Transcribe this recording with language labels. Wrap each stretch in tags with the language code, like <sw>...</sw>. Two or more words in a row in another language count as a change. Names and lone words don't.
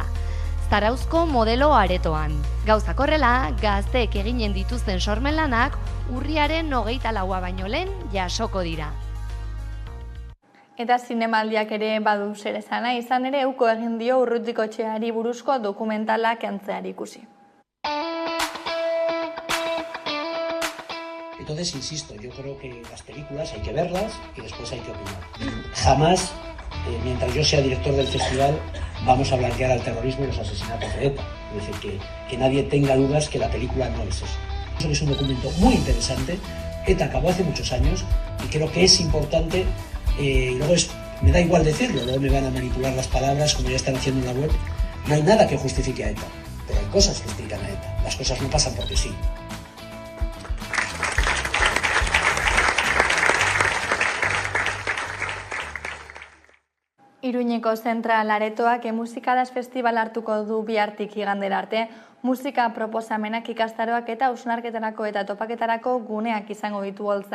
<eu>Zarauzko modelo aretoan. Gauzak horrela, gazteek eginen dituzten sormen lanak urriaren 24a baino lehen jasoko dira. Eta zinemaldiak ere badu zer esana, izan ere uko egin dio Urrutikotxeari buruzko dokumentala kentzeari ikusi.</eu> <es>Entonces, insisto, yo creo que las películas hay que verlas y después hay que opinar. Jamás, mientras yo sea director del festival, vamos a blanquear al terrorismo y los asesinatos de ETA. Es decir, que nadie tenga dudas que la película no es eso. Es un documento muy interesante. ETA acabó hace muchos años y creo que es importante, y luego me da igual decirlo, luego me van a manipular las palabras como ya están haciendo en la web. No hay nada que justifique a ETA, pero hay cosas que explican a ETA. Las cosas no pasan porque sí.</es> <eu>Iruñeko Zentral Aretoak Musikadas Festival hartuko du bihartik igandera arte, musika proposamenak ikastaroak eta hausnarketarako eta topaketarako guneak izango ditu holtza.</eu>